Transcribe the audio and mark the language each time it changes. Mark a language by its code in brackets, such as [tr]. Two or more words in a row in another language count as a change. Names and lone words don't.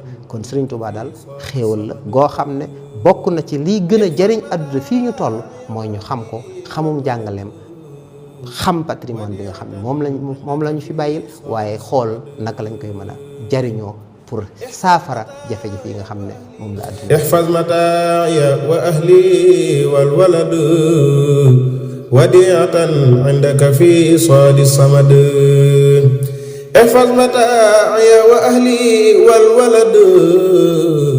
[wo] kon Sëriñ Tuubaa daal xéewal la goo xam ne bokk na ci liy gën a jariñ àdduna fii ñu toll mooy ñu xam ko, xamum jàngaleem, xam patrimoine bi nga xam ne moom la ñu fi bàyyil, waaye xool naka lañ koy mën a jariñoo pour saafara jafe-jafe yi nga xam ne moom la àdduna. [ar] احفظ متاعي وأهلي والولد وديعة عندك في صاد الصمد احفظ متاعي وأهلي والولد